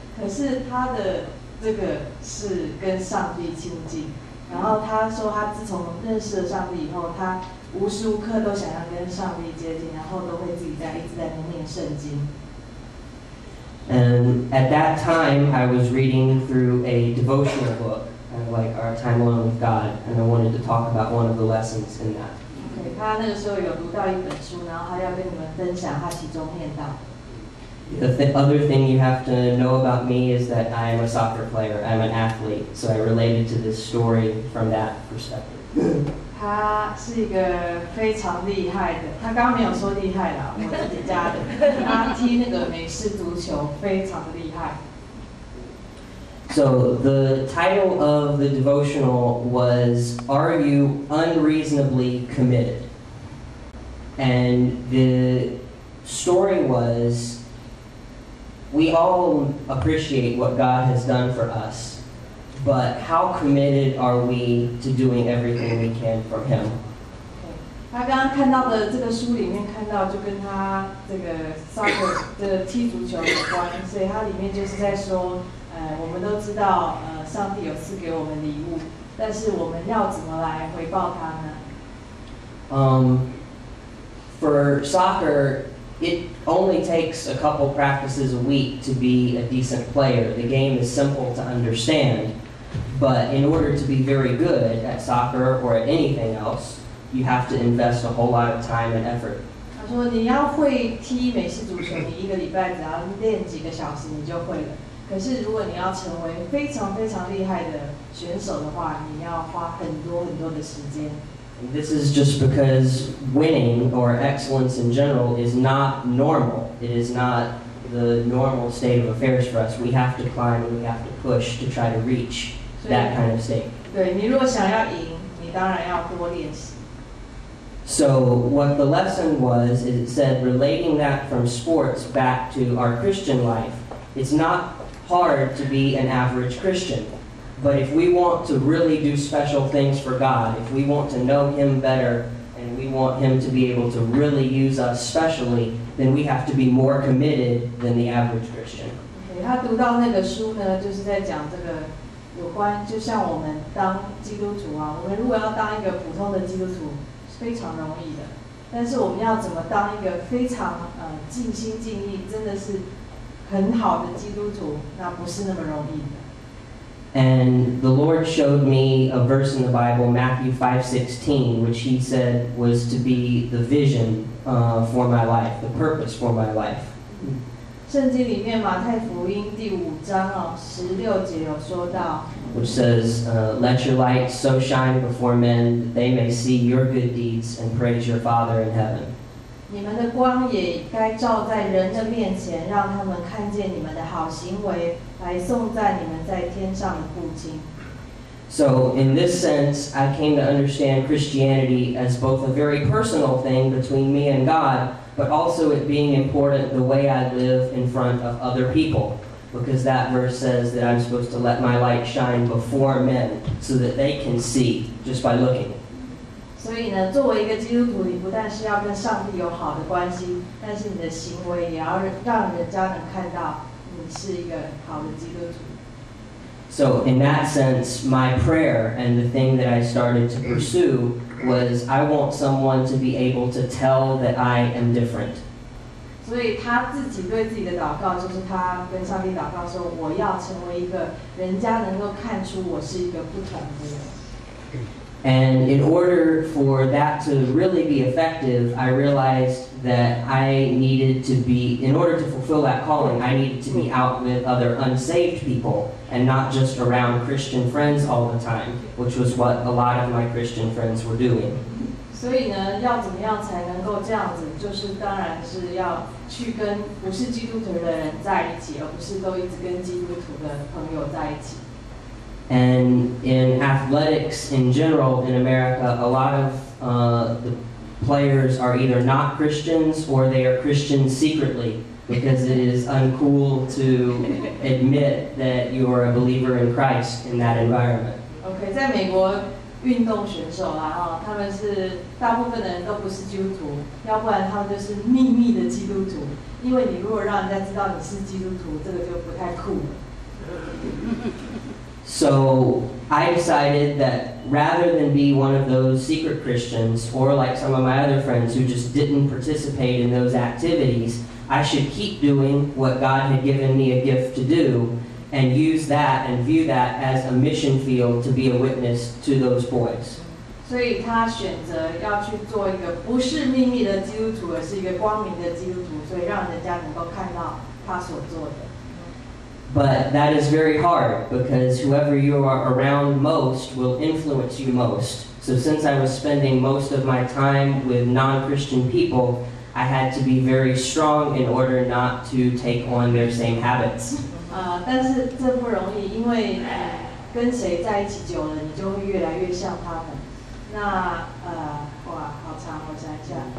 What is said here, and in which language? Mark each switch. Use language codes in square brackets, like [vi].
[zh] 可是他的这个是跟上帝亲近，然后他说他自从认识了上帝以后，他无时无刻都想要跟上帝接近，然后都会自己一直在念圣经。 [en] And at that time, I was reading through a devotional book, kind of like Our Time Alone with God, and I wanted to talk about one of the lessons in that. [zh] 对，他那个时候有读到一本书，然后他要跟你们分享他其中念到。 [en] The other thing you have to know about me is that I am a soccer player. I'm an athlete, so I related to this story from that perspective. [zh] 他是一个非常厉害的，他刚刚没有说厉害啦，我自己加的。他踢那个美式足球非常的厉害。 [en] So the title of the devotional was, Are You Unreasonably Committed? And the story was, we all appreciate what God has done for us, but how committed are we to doing everything we can from Him? [zh] 他刚刚看到的这个书里面看到，就跟他这个 soccer 的踢足球有关，所以它里面就是在说，我们都知道，上帝有赐给我们礼物，但是我们要怎么来回报他呢 [en] ？For soccer, it only takes a couple practices a week to be a decent player. The game is simple to understand, but in order to be very good at soccer or at anything else, you have to invest a whole lot of time and effort. [zh] 他说你要会踢美式足球，你1个礼拜只要练几个小时你就会了。可是如果你要成为非常非常厉害的选手的话，你要花很多很多的时间。 [en] And this is just because winning or excellence in general is not normal. It is not the normal state of affairs for us. We have to climb and we have to push to try to reach that kind of state. [zh] 对，你如果想要赢，你当然要多练习。 [en] So what the lesson was is it said relating that from sports back to our Christian life. It's not hard to be an average Christian. But if we want to really do special things for God, if we want to know Him better, and we want Him to be able to really use us specially, then we have to be more committed than the average Christian. [zh] 他读到那个书呢，就是在讲这个有关，就像我们当基督徒啊，我们如果要当一个普通的基督徒是非常容易的，但是我们要怎么当一个非常尽心尽力，真的是很好的基督徒，那不是那么容易的。 [en] And the Lord showed me a verse in the Bible, Matthew 5:16, which He said was to be the vision for my life, the purpose for my life. [zh] 圣经里面马太福音第5章16节有说到 [en] which says, "Let your light so shine before men that they may see your good deeds and praise your Father in heaven." [zh] 你们的光也该照在人的面前，让他们看见你们的好行为，来颂赞你们在天上的父亲。 [en] So, in this sense, I came to understand Christianity as both a very personal thing between me and God, but also it being important the way I live in front of other people. Because that verse says that I'm supposed to let my light shine before men so that they can see just by looking. [zh] 所以呢，作为一个基督徒，你不但是要跟上帝有好的关系，但是你的行为也要让人家能看到你是一个好的基督徒。 [en] So, in that sense, my prayer and the thing that I started to pursue was I want someone to be able to tell that I am different. [zh] 所以他自己对自己的祷告，就是他跟上帝祷告说：“我要成为一个人家能够看出我是一个不同的人。” [en] And in order for that to really be effective, I realized that I needed to be, in order to fulfill that calling, I needed to be out with other unsaved people and not just around Christian friends all the time, which was what a lot of my Christian friends were doing. [zh] 所以呢，要怎么样才能够这样子？就是当然是要去跟不是基督徒的人在一起，而不是都一直跟基督徒的朋友在一起。 [en] And in athletics in general in America, a lot of the players are either not Christians or they are Christians secretly because it is uncool to admit that you are a believer in Christ in that environment. [zh] OK， 在美国运动选手啦，他们是大部分的人都不是基督徒，要不然他们就是秘密的基督徒。因为你如果让人家知道你是基督徒，这个就不太酷了。 [en] So I decided that rather than be one of those secret Christians or like some of my other friends who just didn't participate in those activities, I should keep doing what God had given me a gift to do and use that and view that as a mission field to be a witness to those boys. [zh] 所以他选择要去做一个不是秘密的基督徒，而是一个光明的基督徒，所以让人家能够看到他所做的。 [en] But that is very hard because whoever you are around most will influence you most. So since I was spending most of my time with non-Christian people, I had to be very strong in order not to take on their same habits. [zh] 但是这不容易，因为跟谁在一起久了，你就会越来越像他们。那哇，好长，我想一下。